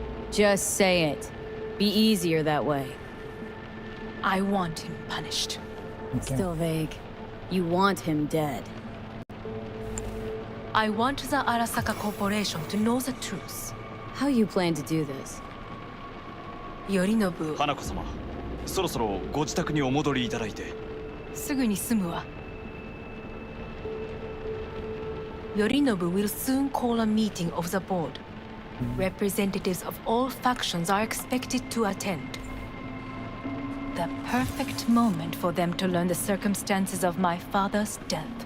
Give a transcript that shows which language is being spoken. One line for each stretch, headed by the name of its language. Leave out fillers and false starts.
English: Just say it. Be easier that way. I want him punished. Okay. Still vague. You want him dead. I want the Arasaka Corporation to know the truth. How you plan to do this? Yorinobu,
Japanese: 花子様、そろそろご自宅にお戻りいただいて。すぐに済むわ。
English: Yorinobu will soon call a meeting of the board. Representatives of all factions are expected to attend. The perfect moment for them to learn the circumstances of my father's death.